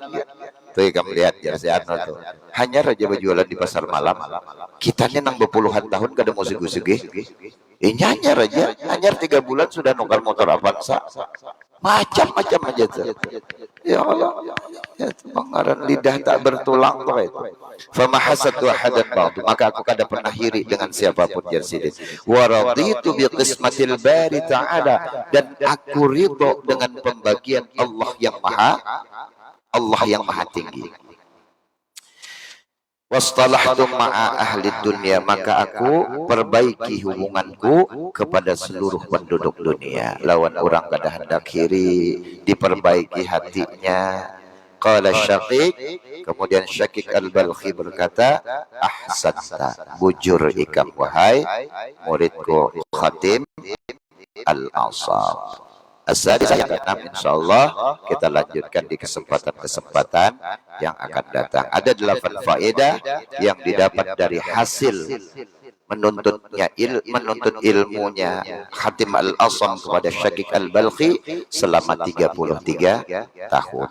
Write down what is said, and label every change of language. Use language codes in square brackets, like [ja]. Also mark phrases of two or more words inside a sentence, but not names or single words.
[bjn] Tuh kamu lihat ya si Arno tuh. Hanya raja berjualan di pasar malam. Kita ini nang berpuluhan tahun kada musik-musik. Nyanyar aja, nyanyar 3 bulan sudah nukar motor Avanza. Macam-macam aja tuh. Ya Allah, ya pengaran lidah tak bertulang tuh itu. [ar] فما حسدت أحدا بعد, [bjn] maka aku kada pernah hiri dengan siapapun jersidin. [ar] ورضيت بقسمة الباري تعالى, [bjn] dan aku ridho dengan pembagian Allah yang maha tinggi. [ar] واصطلحت مع أهل الدنيا, [bjn] maka aku perbaiki hubunganku kepada seluruh penduduk dunia. Lawan orang kada hendak hiri, diperbaiki hatinya. Qala Syaqiq, kemudian Syaqiq al-Balkhi berkata, ahsanta, bujur ikam wahai muridku Khatim al-Asam. As-sadis yang ke-6 insyaallah kita lanjutkan di kesempatan-kesempatan yang akan datang. Ada 8 faedah yang didapat dari hasil menuntut ilmunya Khatim al-Asam kepada Syaqiq al-Balkhi selama 33 tahun.